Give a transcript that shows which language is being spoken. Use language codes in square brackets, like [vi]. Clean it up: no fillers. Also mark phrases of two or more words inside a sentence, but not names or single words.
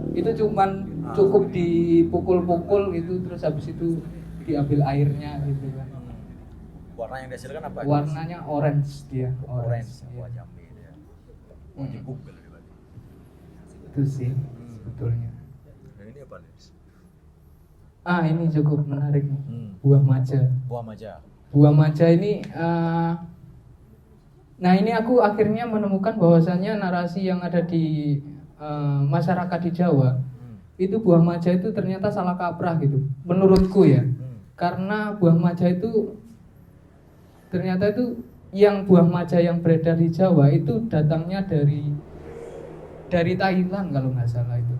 [id] Itu cuman cukup dipukul-pukul gitu, terus habis itu diambil airnya gitu kan. Warna yang dihasilkan apa? Warnanya orange dia, Orange. Iya. Buah jambe itu ya. Buah jepuk kalau di Bali. Itu sih sebetulnya. Dan ini apa nih? Ini cukup menarik nih. Buah maja. Buah maja. Buah maja ini nah ini aku akhirnya menemukan bahwasannya narasi yang ada di masyarakat di Jawa itu buah maja itu ternyata salah kaprah gitu menurutku ya. Karena buah maja itu ternyata itu yang buah maja yang beredar di Jawa itu datangnya dari Thailand kalau nggak salah itu.